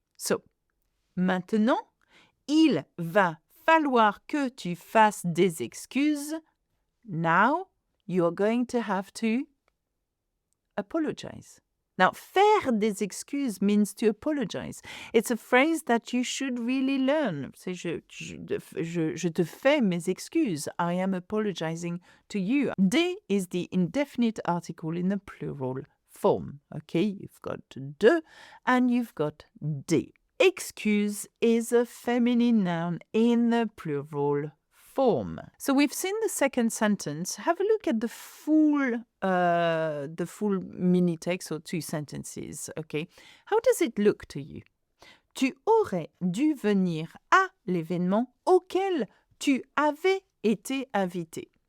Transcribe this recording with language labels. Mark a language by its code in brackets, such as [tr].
[fr] So, maintenant, il va falloir que tu fasses des excuses. [en] Now, you are going to have to apologize. Now, [fr] faire des excuses [en] means to apologize. It's a phrase that you should really learn. [fr] C'est je te fais mes excuses. [en] I am apologizing to you. Des is the indefinite article in the plural form. Okay, you've got de and you've got des. Excuse is a feminine noun in the plural form. So we've seen the second sentence. Have a look at the full mini text or two sentences. Okay, how does it look to you? [fr] Tu aurais dû venir à l'événement auquel tu avais été invité.